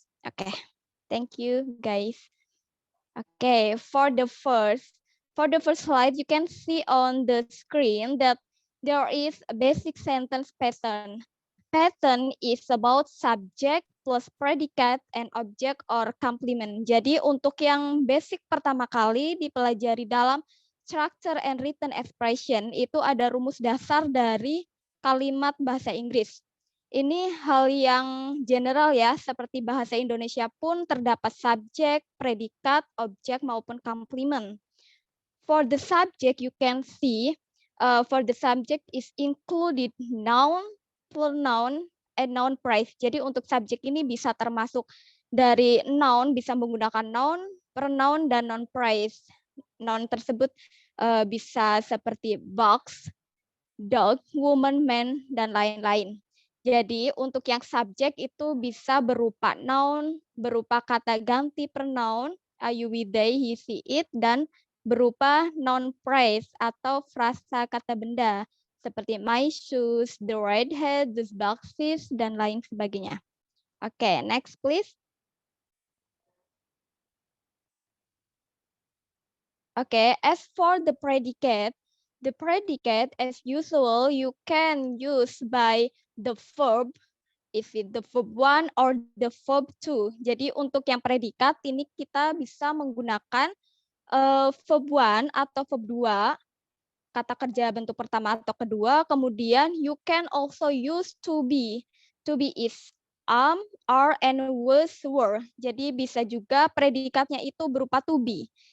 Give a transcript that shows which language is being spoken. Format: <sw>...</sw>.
<en>Oke, thank you guys. Okay, for the first slide, you can see on the screen that there is a basic sentence pattern. Pattern is about subject plus predicate and object or complement.</en> <id>Jadi untuk yang basic pertama kali dipelajari dalam structure and written expression itu ada rumus dasar dari kalimat bahasa Inggris. Ini hal yang general ya, seperti bahasa Indonesia pun terdapat subjek, predikat, objek maupun complement.</id> <en>For the subject you can see, for the subject is included noun, pronoun, and noun phrase.</en> <id>Jadi untuk subjek ini bisa termasuk dari noun, bisa menggunakan noun, pronoun, dan noun phrase. Noun tersebut bisa seperti box, dog, woman, man, dan lain-lain. Jadi untuk yang subjek itu bisa berupa noun, berupa kata ganti pronoun, you, we, they, he, she, it, dan berupa noun phrase atau frasa kata benda seperti</id> <en>my shoes, the red head, the boxes,</en> <id>dan lain sebagainya.</id> <en>Oke, next please. Oke, as for the predicate as usual you can use by the verb, if it the verb 1 or the verb 2.</en> <id>Jadi untuk yang predikat ini kita bisa menggunakan verb 1 atau verb 2, kata kerja bentuk pertama atau kedua. Kemudian</id> <en>you can also use to be. To be is are, and was, were.</en> <id>Jadi bisa juga predikatnya itu berupa to be.</id>